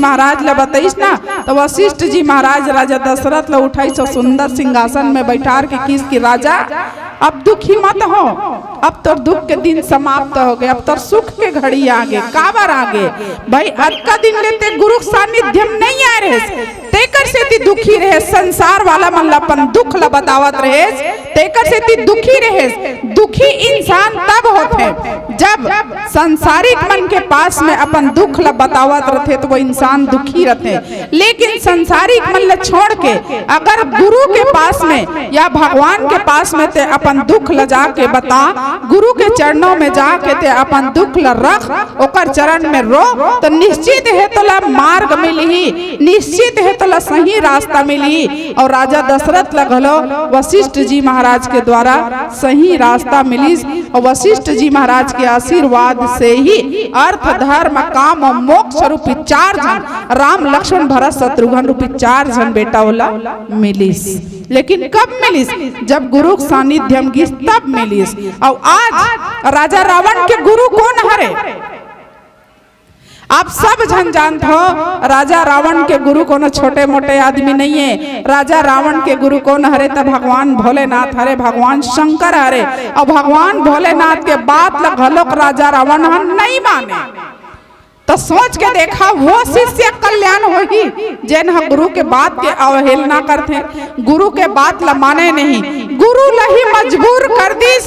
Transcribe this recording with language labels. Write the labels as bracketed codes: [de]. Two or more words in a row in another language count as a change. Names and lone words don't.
[hne] महाराज ला बताइस ना, तो वशिष्ठ जी महाराज राजा दशरथ ला उठाई सो सुंदर सिंहासन में बैठार के किस की राजा अब दुखी मत हो, अब तो दुख के दिन समाप्त हो गए, अब तो सुख के घड़ी आगे काबर आगे भाई, आज का दिन लेते गुरु सानिध्य नहीं आ रहे तेकर से ती दुखी रहे, संसार वाला मन अपन दुख ला बतावत रहे तेकर से ती दुखी रहे। दुखी इंसान तब होते जब संसारिक मन के पास में अपन दुख ला बतावत रहते तो वो इंसान दुखी रहते। लेकिन संसारिक मन ला छोड़ के अगर गुरु के पास में या भगवान के पास में ते अपन दुख ला जाके बता, गुरु के चरणों में जाके ते अपन दुख ला रख, ओकर चरण में रो, तो निश्चित है तोला मार्ग मिली, निश्चित है तोला सही रास्ता मिली। और राजा दशरथ ला घलो वशिष्ठ जी महाराज के द्वारा सही रास्ता मिली और वशिष्ठ जी महाराज के आशीर्वाद से ही अर्थ धर्म काम और मोक्ष रूपी 4 जन राम लक्ष्मण भरत शत्रुघ्न रूपी 4 जन बेटा वाला मिलिस। लेकिन कब मिलिस, जब गुरु सानिध्यम गिस तब मिलिस। और आज राजा रावण के गुरु कौन हरे, आप सब जन जानते हो राजा रावण के गुरु कोनो छोटे मोटे आदमी नहीं है। राजा रावण के गुरु कौन हरे, तब भगवान भोलेनाथ हरे, भगवान शंकर हरे। और भगवान भोलेनाथ के बात ला घलोक राजा रावण नहीं माने, तो सोच के देखा वो शिष्य कल्याण होगी जैन हम गुरु के बात के अवहेलना करते, गुरु के बात ला माने नहीं, गुरु लही मजबूर कर दिस।